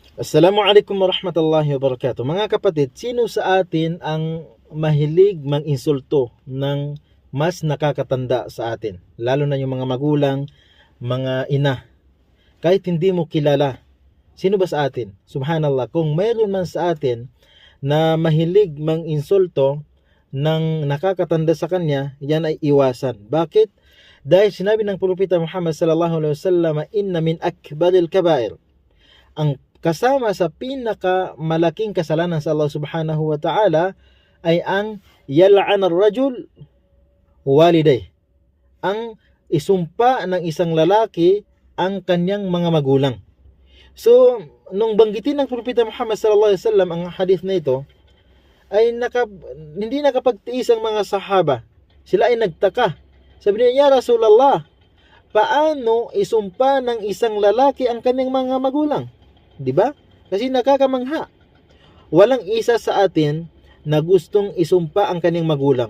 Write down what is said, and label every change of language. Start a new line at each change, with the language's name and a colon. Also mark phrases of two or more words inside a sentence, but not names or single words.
Arabic: Assalamualaikum warahmatullahi wabarakatuh.
Filipino: Mga kapatid, sino sa atin ang mahilig mang-insulto ng mas nakakatanda sa atin? Lalo na yung mga magulang, mga ina. Kahit hindi mo kilala, sino ba sa atin? Subhanallah, kung mayroon man sa atin na mahilig mang-insulto ng nakakatanda sa kanya, yan ay iwasan. Bakit? Dahil sinabi ng Propeta Muhammad
Arabic: sallallahu alaihi wasallam, inna min akbaril kabair.
Filipino: Ang kasama sa pinakamalaking kasalanan sa Allah
Arabic: subhanahu wa ta'ala
Filipino: ay ang
Arabic: yal'an ar-rajul waliday.
Filipino: Ang isumpa ng isang lalaki ang kanyang mga magulang. So, nung banggitin ng Propeta Muhammad
Arabic: sallallahu alaihi wasallam
Filipino: ang hadith na ito, ay hindi nakapagtiis ang mga sahaba. Sila ay nagtaka. Sabi niya,
Arabic: Ya Rasulullah,
Filipino: paano isumpa ng isang lalaki ang kanyang mga magulang? 'Di ba? Kasi nakakamangha. Walang isa sa atin na gustong isumpa ang kanyang magulang.